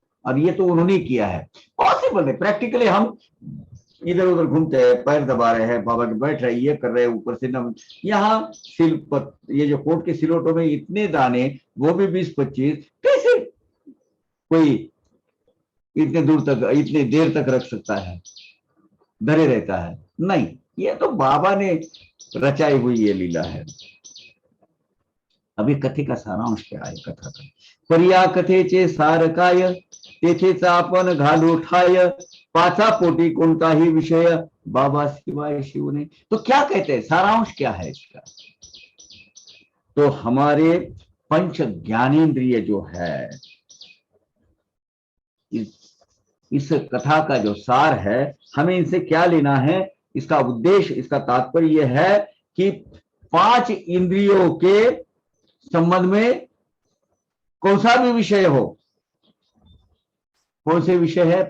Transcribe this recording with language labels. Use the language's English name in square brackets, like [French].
[Hindi] और ये तो उन्होंने किया है, पॉसिबल है। प्रैक्टिकली हम इधर उधर घूमते हैं, पैर दबा रहे हैं, बाबा के बैठ रहे, ये कर रहे हैं, ऊपर से न यहाँ ये जो कोट के सिलोटों में इतने दाने, वो भी 20-25, कैसे कोई इतने दूर तक इतने देर तक रख सकता है, धरे रहता है? नहीं, ये तो बाबा ने रचाई हुई ये लीला है। अभी कथे का सारांश क्या है कथा का? [Marathi] पर्या कथेचे सार काय, तेथेचा आपण घालू ठाय, पाचा पोटी कोणताही विषय, बाबा शिवाय शिव ने। [Hindi] तो क्या कहते हैं, सारांश क्या है इसका? तो हमारे पंच ज्ञानेन्द्रिय जो है, इस कथा का जो सार है, हमें इनसे क्या लेना है, इसका उद्देश्य, इसका तात्पर्य यह है कि 5 इंद्रियों के संबंध में कौन सा भी विषय हो, कौन से विषय है?